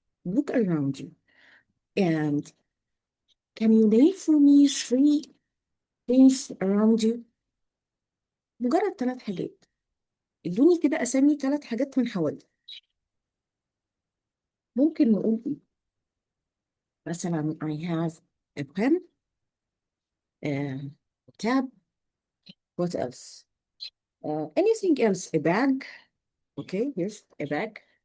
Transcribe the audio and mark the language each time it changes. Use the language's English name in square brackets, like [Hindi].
[English] Look around you and can you name for me three things around you؟ [Arabic] مجرد 3 حاجات. ادوني كده أسامي 3 حاجات من حوالي. ممكن نقول ايه؟ مثلا [English] I have a pen, a tab. What else? Anything else? A bag. Okay, yes, a bag.